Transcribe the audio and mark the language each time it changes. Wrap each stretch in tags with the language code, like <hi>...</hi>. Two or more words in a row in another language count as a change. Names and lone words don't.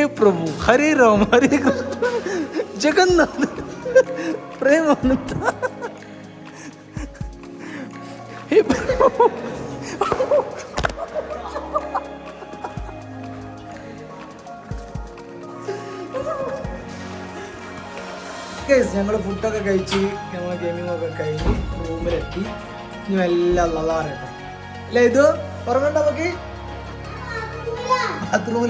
<hi>प्रभु हरे राम हरे कृष्ण जगन्नाथ प्रेमानंद हे प्रभु.</hi> <ml>ഞങ്ങൾ ഫുഡൊക്കെ കഴിച്ച് ഞങ്ങൾ ഗെയിമിങ്ങൊക്കെ കഴിഞ്ഞ് റൂമിലെത്തി. ഇനി എല്ലാം നല്ലതാറട്ടെ അല്ലേ? ഇത് ഉറങ്ങണ്ട നമുക്ക് ബാത്റൂമില.</ml>